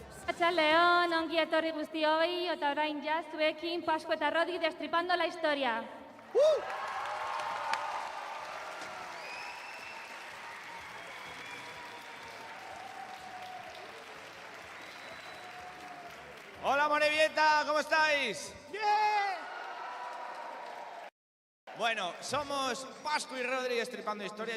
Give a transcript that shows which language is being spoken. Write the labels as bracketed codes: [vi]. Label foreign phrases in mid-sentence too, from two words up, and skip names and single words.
[eu] Arratsaldeon, ongi etorri guztioi, eta orain ja zuekin Pascu eta Rodri [es] destripando la historia. Hola Morevieta, ¿cómo estáis? ¡Bien! Bueno, somos Pascu y Rodri destripando historia.